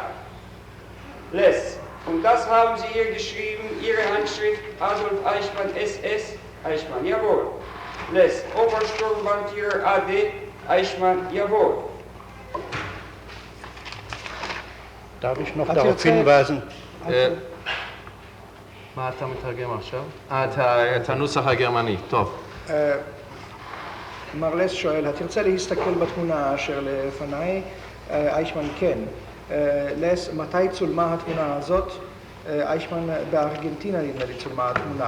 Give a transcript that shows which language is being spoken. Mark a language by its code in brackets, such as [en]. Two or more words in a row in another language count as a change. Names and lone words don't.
[de] Les: und das haben Sie hier geschrieben, Ihre Handschrift, Adolf Eichmann, SS? Eichmann: jawohl. Les: Obersturmbannführer AD, Eichmann: jawohl. Darf ich noch darauf hinweisen? [he] מה אתה מתרגם עכשיו? את הנוסח הגרמני, טוב. מרלס שואל, התרצה להסתכל בתמונה אשר לפניי? אייכמן: כן. לס: מתי צולמה התמונה הזאת? אייכמן: בארגנטינה נדמה לי צולמה התמונה.